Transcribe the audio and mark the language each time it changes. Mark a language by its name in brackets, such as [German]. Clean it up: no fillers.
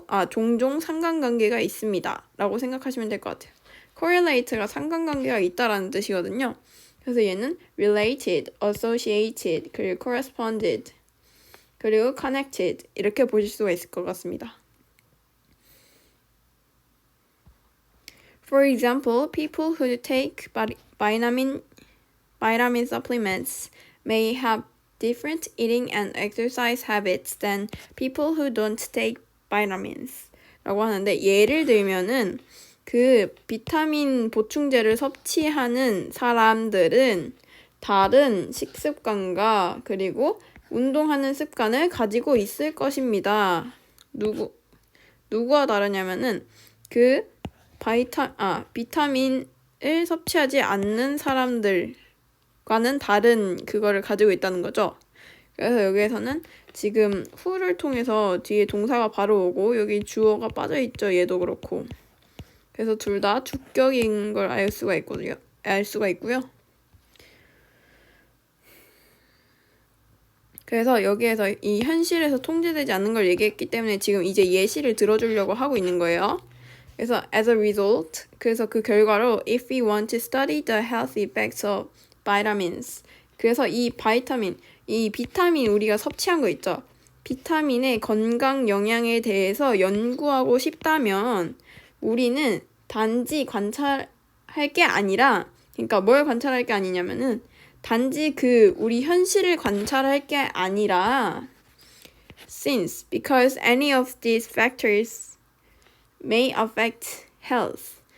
[Korean] 종종 상관관계가 있습니다. 라고 생각하시면 될 것 같아요. correlate가 상관관계가 있다라는 뜻이거든요. 그래서 얘는 related, associated, 그리고 corresponded, 그리고 connected 이렇게 보실 수가 있을 것 같습니다. [English] For example, people who take vitamin supplements may have different eating and exercise habits than people who don't take vitamins. [Korean] 라고 하는데 예를 들면은 그 비타민 보충제를 섭취하는 사람들은 다른 식습관과 그리고 운동하는 습관을 가지고 있을 것입니다. 누구와 다르냐면은 그 비타민을 섭취하지 않는 사람들과는 다른 그거를 가지고 있다는 거죠. 그래서 여기에서는 지금 who를 통해서 뒤에 동사가 바로 오고 여기 주어가 빠져 있죠. 얘도 그렇고. 그래서 둘 다 주격인 걸 알 수가 있고요. 그래서 여기에서 이 현실에서 통제되지 않는 걸 얘기했기 때문에 지금 이제 예시를 들어주려고 하고 있는 거예요. 그래서 [English] as a result, [Korean] 그래서 그 결과로 [English] if we want to study the health effects of vitamins, [Korean] 그래서 이 비타민 우리가 섭취한 거 있죠. 비타민의 건강 영향에 대해서 연구하고 싶다면 우리는 단지 관찰할 게 아니라, 그러니까 뭘 관찰할 게 아니냐면은 단지 우리 현실을 관찰할 게 아니라 [English] because any of these factors may affect health.